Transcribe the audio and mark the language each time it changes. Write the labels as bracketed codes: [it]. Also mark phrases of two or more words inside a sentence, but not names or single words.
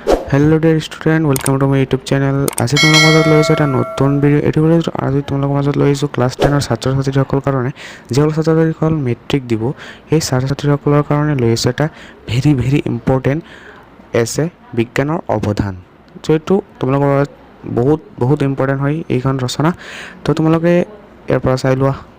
[en] hello dear student welcome to my YouTube channel [as] আজ তুম মজত লৈছে এটা নতুন ভিডিও এটি ভিডিও আজি তোমালোক মাজত লৈছো ক্লাস 10 ৰ ছাত্ৰ ছাত্ৰীসকলৰ কাৰণে যিসকল ছাত্ৰ ছাত্ৰীসকল মেট্ৰিক দিব এই ছাত্ৰ ছাত্ৰীসকলৰ কাৰণে লৈছো এটা [en] very important essay [as] বিজ্ঞানৰ অৱদান যেটো তোমালোকৰ বহুত ইম্পৰ্টেন্ট হয় এইখন ৰচনা তো তোমালোকে ইয়াৰ পৰা চাই লোৱা